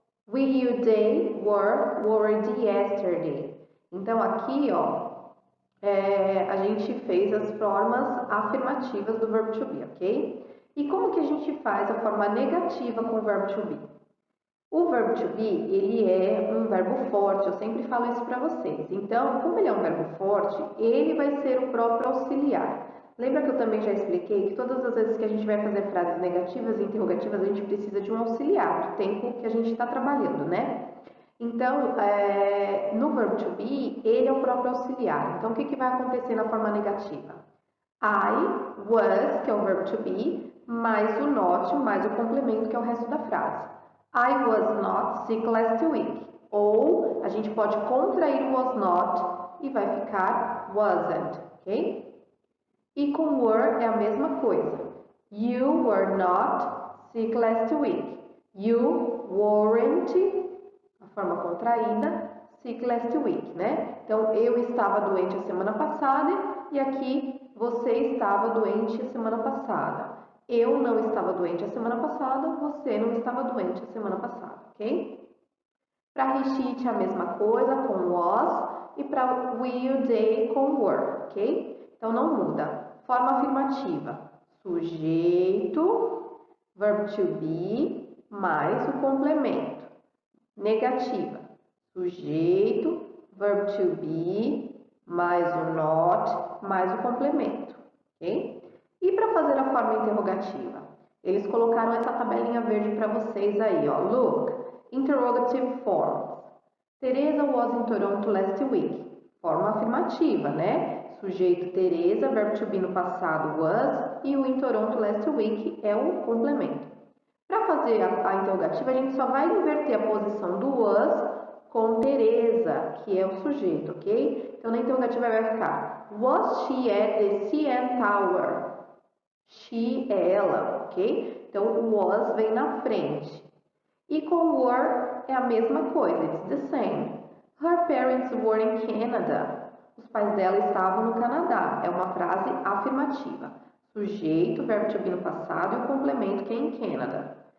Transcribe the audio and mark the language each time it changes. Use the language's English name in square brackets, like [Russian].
[English] We, you, they were worried yesterday. [Portuguese] Então, aqui, ó, a gente fez as formas afirmativas do verbo to be, ok? E como que a gente faz a forma negativa com o verbo to be? O verbo to be, ele é um verbo forte, eu sempre falo isso para vocês. Então, como ele é um verbo forte, ele vai ser o próprio auxiliar. Lembra que eu também já expliquei que todas as vezes que a gente vai fazer frases negativas e interrogativas, a gente precisa de um auxiliar, do tempo que a gente está trabalhando, né? Então, no verbo to be, ele é o próprio auxiliar. Então, o que vai acontecer na forma negativa? I was, que é o verbo to be, mais o not, mais o complemento, que é o resto da frase. [English] I was not sick last week. [Portuguese] Ou a gente pode contrair o was not e vai ficar wasn't, ok? E com were é a mesma coisa. [English] You were not sick last week. You weren't, [Portuguese] a forma contraída, [English] sick last week, né? [Portuguese] Então, eu estava doente a semana passada e aqui você estava doente a semana passada. Eu não estava doente a semana passada, você não estava doente a semana passada, ok? Para recheat é a mesma coisa, com was, e para will, they, com were, ok? Então, não muda. Forma afirmativa, sujeito, verb to be, mais o complemento. Negativa, sujeito, verb to be, mais o not, mais o complemento, ok? E para fazer a forma interrogativa? Eles colocaram essa tabelinha verde para vocês aí, ó. [English] Look, interrogative forms. Teresa was in Toronto last week. [Portuguese] Forma afirmativa, né? Sujeito Teresa, verbo to be no passado was, e o [English] in Toronto last week [Portuguese] é o complemento. Para fazer a interrogativa, a gente só vai inverter a posição do was com Teresa, que é o sujeito, ok? Então, na interrogativa vai ficar [English] was she at the CN Tower? [Portuguese] She é ela, ok? Então, o was vem na frente. E com were é a mesma coisa, [English] it's the same. Her parents were in Canada. [Portuguese] Os pais dela estavam no Canadá. É uma frase afirmativa. Sujeito, verbo to be no passado e o complemento que é em Canada.